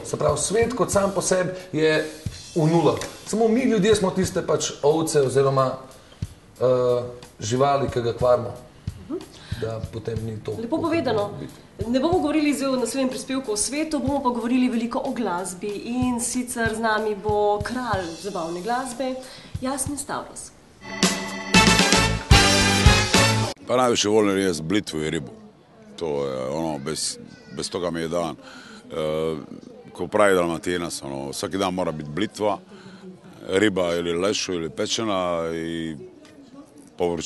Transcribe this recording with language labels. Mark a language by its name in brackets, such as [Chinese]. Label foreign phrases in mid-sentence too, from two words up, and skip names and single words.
[Slovenian] Se pravi, svet kot sam po sebi je v nula. Samo mi ljudje smo tiste pač ovce oziroma živali, ki ga kvarimo, da potem ni to. Lepo povedano. Ne bomo govorili zdaj v naslednjem prispevku o svetu, bomo pa govorili veliko o glasbi in sicer z nami bo kralj zabavne glasbe, Jasmin Stavros. [Croatian] Pa najviše volim jesti blitvu i ribu. to je bez toga mi je dan. Ko pravi Dalmatinac, svaki dan mora biti blitva, riba ili lešu ili pečena i povrće.